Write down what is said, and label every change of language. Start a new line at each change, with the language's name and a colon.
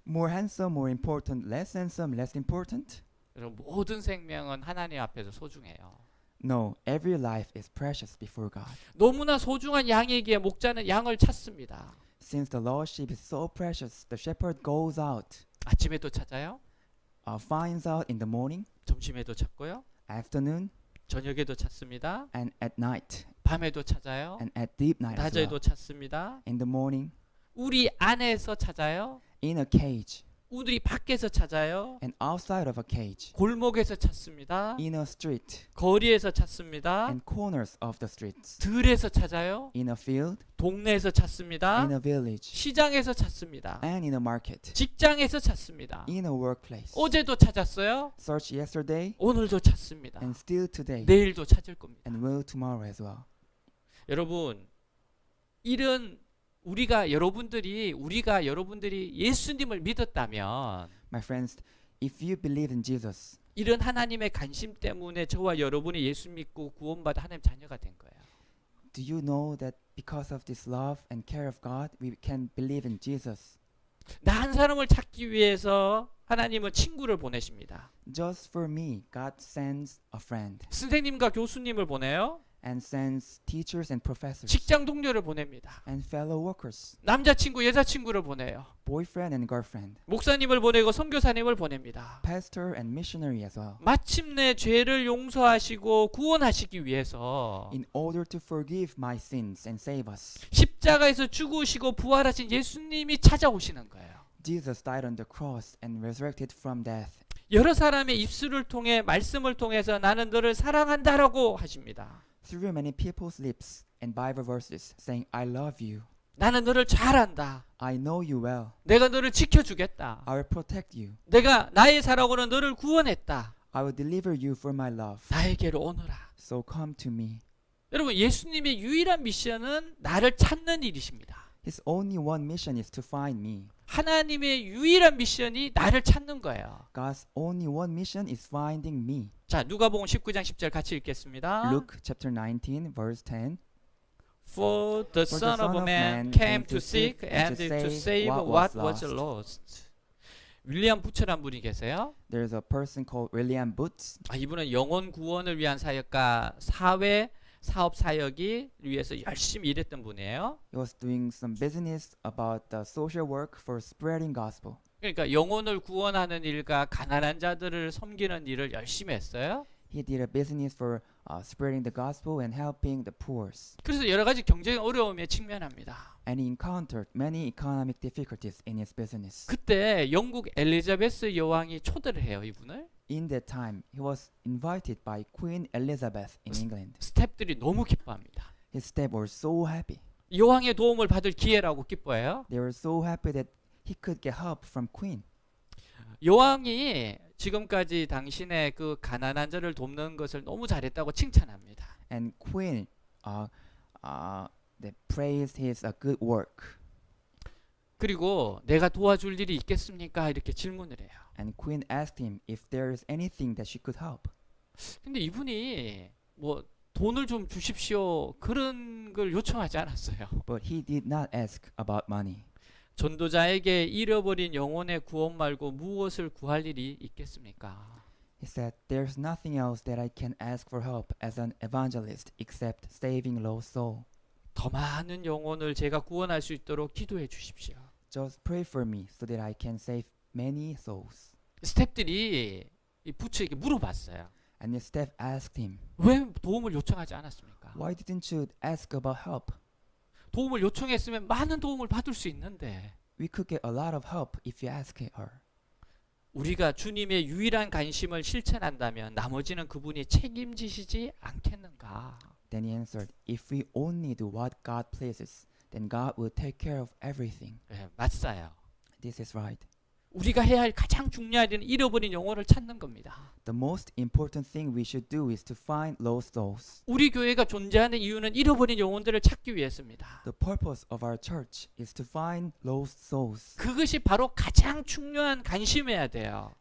English: More handsome, more important, less handsome, less important.
Korean: 여러분 모든 생명은 하나님 앞에서 소중해요.
English: No, every life is precious before God.
Korean: 너무나 소중한 양이기에 목자는 양을 찾습니다.
English: Since the lost sheep is so precious, the shepherd goes out,
Korean: 아침에도 찾아요.
English: finds out in the morning,
Korean: 점심에도 찾고요.
English: afternoon,
Korean: 저녁에도 찾습니다.
English: and at night,
Korean: 밤에도 찾아요.
English: and at deep night as well.
Korean: 낮에도 찾습니다.
English: In the morning,
Korean: 우리 안에서 찾아요.
English: in a cage,
Korean: 우리 밖에서 찾아요.
English: and outside of a cage,
Korean: 골목에서 찾습니다.
English: in a street,
Korean: 거리에서 찾습니다.
English: and corners of the streets,
Korean: 들에서 찾아요.
English: in a field,
Korean: 동네에서 찾습니다.
English: in a village,
Korean: 시장에서 찾습니다.
English: and in a market,
Korean: 직장에서 찾습니다.
English: in a workplace.
Korean: 어제도 찾았어요.
English: Search yesterday,
Korean: 오늘도 찾습니다.
English: and still today,
Korean: 내일도 찾을 겁니다.
English: and will tomorrow as well.
Korean: 여러분, 이런 우리가 여러분들이 예수님을 믿었다면
English: My friends, if you believe in Jesus,
Korean: 이런 하나님의 관심 때문에 저와 여러분이 예수 믿고 구원받아 하나님 자녀가 된 거예요.
English: do you know that because of this love and care of God, we can believe in Jesus?
Korean: 나 한 사람을 찾기 위해서 하나님은 친구를 보내십니다.
English: Just for me, God sends a friend
Korean: 선생님과 교수님을 보내요.
English: and sends teachers and professors
Korean: 직장 동료를 보냅니다.
English: and fellow workers,
Korean: 남자친구, 여자친구를 보내요.
English: boyfriend and girlfriend,
Korean: 목사님을 보내고 선교사님을 보냅니다.
English: pastor and missionary as well,
Korean: 마침내 죄를 용서하시고 구원하시기 위해서
English: in order to forgive my sins and save us.
Korean: 십자가에서 죽으시고 부활하신 예수님이 찾아오시는 거예요.
English: Jesus died on the cross and resurrected from death.
Korean: 여러 사람의 입술을 통해 말씀을 통해서 나는 너를 사랑한다라고 하십니다.
English: Through many people's lips and Bible verses saying, I love you,
Korean: 나는 너를 잘 안다.
English: I know you well,
Korean: 내가 너를 지켜주겠다.
English: I will protect you,
Korean: 내가 나의 사랑으로 너를 구원했다.
English: I will deliver you for my love,
Korean: 나에게로 오너라.
English: so come to me.
Korean: 여러분 예수님의 유일한 미션은 나를 찾는 일이십니다.
English: His only one mission is to find me.
Korean: 하나님의 유일한 미션이 나를 찾는 거예요.
English: God's only one mission is finding me.
Korean: 자, 누가복음 19장 10절 같이 읽겠습니다.
English: Luke chapter 19 verse 10. For the Son of Man came to seek and to save what was lost.
Korean: 윌리엄 부처란 분이 계세요.
English: There's a person called William Booth.
Korean: 이분은 영혼 구원을 위한 사역과 사회 사업 사역이 위해서 열심히 일했던 분이에요.
English: He was doing some business about the social work for spreading gospel.
Korean: 그러니까 영혼을 구원하는 일과 가난한 자들을 섬기는 일을 열심히 했어요.
English: He did a business for spreading the gospel and helping the poor.
Korean: 그래서 여러 가지 경제적 어려움에 직면합니다.
English: And he encountered many economic difficulties in his business.
Korean: 그때 영국 엘리자베스 여왕이 초대를 해요, 이분을.
English: In that time, he was invited by Queen Elizabeth in England.
Korean: 스태프들이 너무 기뻐합니다.
English: His staff were so happy.
Korean: 여왕의 도움을 받을 기회라고 기뻐해요.
English: They were so happy that he could get help from Queen.
Korean: 여왕이 지금까지 당신의 그 가난한 자를 돕는 것을 너무 잘했다고 칭찬합니다.
English: And Queen they praised his good work.
Korean: 그리고 내가 도와줄 일이 있겠습니까? 이렇게 질문을 해요.
English: And Queen asked him if there is anything that she could help.
Korean: 근데 이분이 뭐 돈을 좀 주십시오 그런 걸 요청하지 않았어요.
English: But he did not ask about money.
Korean: 전도자에게 잃어버린 영혼의 구원 말고 무엇을 구할 일이 있겠습니까?
English: He said, "There's nothing else that I can ask for help as an evangelist except saving lost soul.
Korean: 더 많은 영혼을 제가 구원할 수 있도록 기도해 주십시오.
English: Just pray for me so that I can save many souls."
Korean: 스태프들이 이 부처에게 물어봤어요.
English: And his staff asked him,
Korean: 왜 도움을 요청하지 않았습니까?
English: "Why didn't you ask about help?
Korean: 도움을 요청했으면 많은 도움을 받을 수 있는데
English: We could get a lot of help if you ask her."
Korean: 우리가 주님의 유일한 관심을 실천한다면 나머지는 그분이 책임지시지 않겠는가?
English: Then he answered, "If we only do what God pleases, then God will take care of everything."
Korean: 네, 맞아요.
English: This is right.
Korean: 우리가 해야 할 가장 중요한 일은 잃어버린 영혼을 찾는 겁니다.
English: The most important thing we should do is to find lost souls.
Korean: 우리 교회가 존재하는 이유는 잃어버린 영혼들을 찾기 위해서입니다.
English: The purpose of our church is to find lost souls.
Korean: 그것이 바로 가장 중요한 관심이어야 돼요.